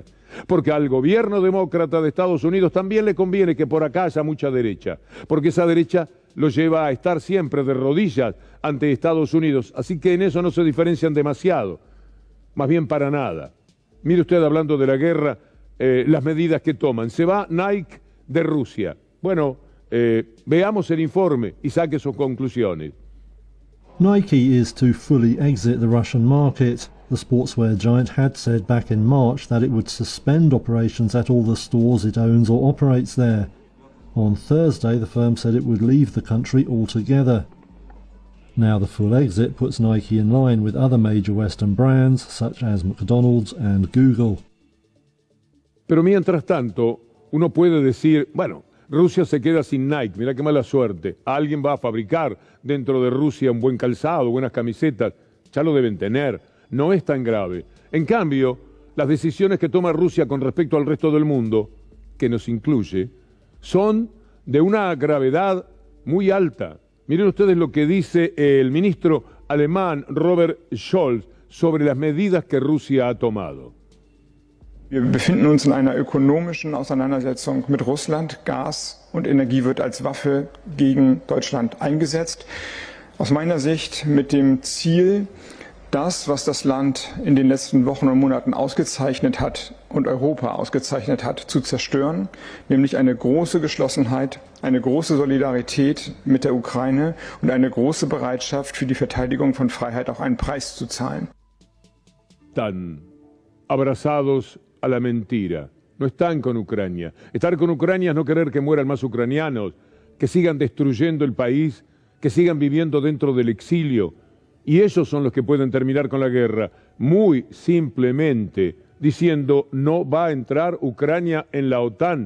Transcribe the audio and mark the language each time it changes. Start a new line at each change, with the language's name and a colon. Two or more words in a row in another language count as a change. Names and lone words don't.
Spanish: Porque al gobierno demócrata de Estados Unidos también le conviene que por acá haya mucha derecha, porque esa derecha lo lleva a estar siempre de rodillas ante Estados Unidos, así que en eso no se diferencian demasiado, más bien para nada. Mire usted, hablando de la guerra, las medidas que toman. Se va Nike de Rusia. Bueno, veamos el informe y saque sus conclusiones.
English: Nike is to fully exit the Russian market. The sportswear giant had said back in March that it would suspend operations at all the stores it owns or operates there. On Thursday, the firm said it would leave the country altogether. Now the full exit puts Nike in line with other major Western brands such as McDonald's and Google.
Spanish: Pero mientras tanto, uno puede decir, bueno, Rusia se queda sin Nike, mira qué mala suerte. Alguien va a fabricar dentro de Rusia un buen calzado, buenas camisetas, ya lo deben tener, no es tan grave. En cambio, las decisiones que toma Rusia con respecto al resto del mundo, que nos incluye, son de una gravedad muy alta. Miren ustedes lo que dice el ministro alemán Robert Scholz sobre las medidas que Rusia ha tomado.
German: Wir befinden uns in einer ökonomischen Auseinandersetzung mit Russland. Gas und Energie wird als Waffe gegen Deutschland eingesetzt. Aus meiner Sicht mit dem Ziel, das, was das Land in den letzten Wochen und Monaten ausgezeichnet hat und Europa ausgezeichnet hat, zu zerstören, nämlich eine große Geschlossenheit, eine große Solidarität mit der Ukraine und eine große Bereitschaft für die Verteidigung von Freiheit auch einen Preis zu zahlen.
Spanish: Están abrazados a la mentira, no están con Ucrania. Estar con Ucrania es no querer que mueran más ucranianos, que sigan destruyendo el país, que sigan viviendo dentro del exilio. Y ellos son los que pueden terminar con la guerra, muy simplemente diciendo no va a entrar Ucrania en la OTAN.